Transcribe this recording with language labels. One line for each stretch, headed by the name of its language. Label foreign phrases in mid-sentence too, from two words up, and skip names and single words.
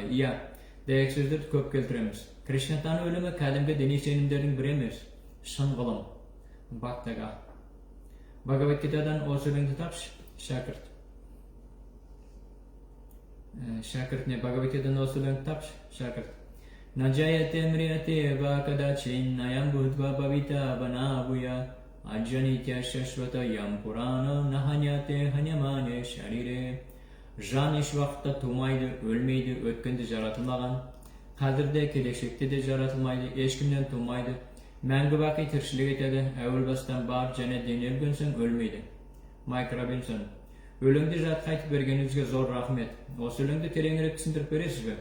Kazakh: Иә, дәйексөздерді көп келтіреміз. Кришнатану өлімі кәдімгі діни сенімдердің бірі емес, шын ғылым. Бхактага. Бхагавад-гитадан осы өлеңді тапшы, шәкірт. Шәкіртіне Бхагавад-гитадан осы өлеңді тапшы, шәкірт.
Sanskrit: न जायते म्रियते वा कदाचिन् नायं भूत्वा भविता वा न भूयः अजो नित्यः शाश्वतोऽयं पुराणो न हन्यते हन्यमाने शरीरे.
Kazakh: Жан еш уақытта тумайды, өлмейді, өткенде жаратылмаған, қазірде, келешекте де жаратылмайды, ешкімнен тумайды, мәңгі бақи тіршілік етеді, әуел бастан бар және дене өлгенсең өлмейді. Майк Робинсон. Өлеңді жатқа айтып бергеніңізге зор рахмет. Осы өлеңді тереңірек түсіндіріп бересіз бе?